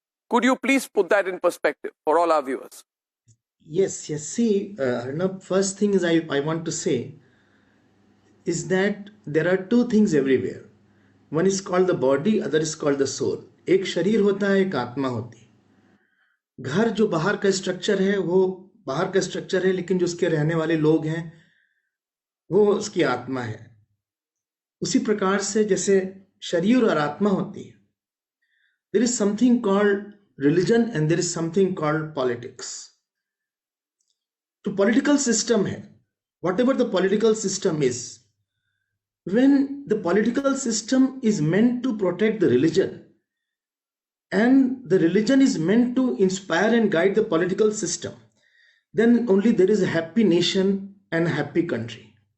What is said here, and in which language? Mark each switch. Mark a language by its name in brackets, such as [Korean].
[English] Could you please put that in perspective for all our viewers? Yes. See, Arnab, first thing is I want to say is that there are two things everywhere. One is called the body, other is called the soul. [Hindi] एक शरीर होता है, एक आत्मा होती है. घर जो बाहर का स्ट्रक्चर है वो बाहर का स्ट्रक्चर है, लेकिन जो उसके रहने वाले लोग हैं वो उसकी आत्मा है. उसी प्रकार से जैसे शरीर और आत्मा होती है, [English] there is something called religion and there is something called politics. तो political system है, whatever the political system is, when the political system is meant to protect the religion and the religion is meant to inspire and guide the political system, then only there is a happy nation and a happy country.